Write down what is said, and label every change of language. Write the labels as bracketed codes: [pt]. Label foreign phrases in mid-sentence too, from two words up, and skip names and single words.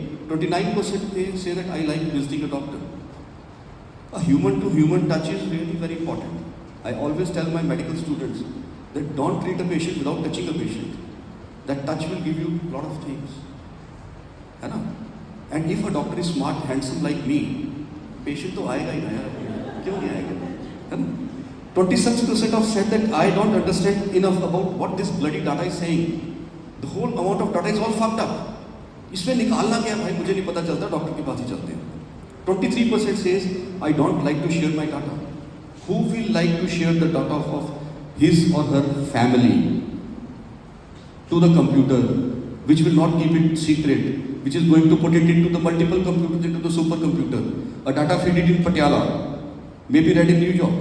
[en] 29% they say that I like visiting a doctor. A human-to-human touch is really very important. I always tell my medical students that don't treat a patient without touching a patient. That touch will give you a lot of things. And if a doctor is smart, handsome like me, patient [hi] तो आएगा ही ना यार. क्यों नहीं आएगा? [en] 26% have said that I don't understand enough about what this bloody data is saying. The whole amount of data is all fucked up. [hi] इसमें निकालना क्या है भाई मुझे नहीं पता चलता डॉक्टर के पास ही चलते हैं. [en] 23% says I don't like to share my data. Who will like to share the data of his or her family to the computer, which will not keep it secret, which is going to put it into the multiple computers, into the supercomputer? A data feed in Patiala may be read in New York.